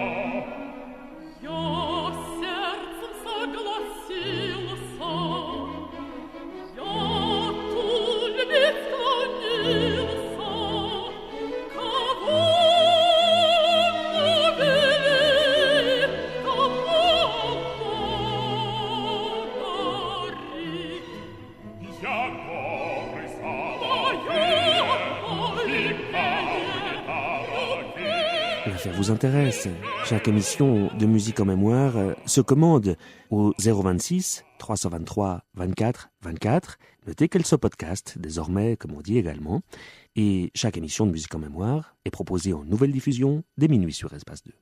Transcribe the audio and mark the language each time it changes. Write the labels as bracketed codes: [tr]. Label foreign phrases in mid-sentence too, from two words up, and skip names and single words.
[ru] Я сердцем согласился, я тут любить склонился, кого навели, тому благодарить. Я добрый [fr] L'affaire vous intéresse. Chaque émission de Musique en mémoire se commande au 026 323 24 24. Notez qu'elle se podcast, désormais, comme on dit également. Et chaque émission de Musique en mémoire est proposée en nouvelle diffusion dès minuit sur Espace 2.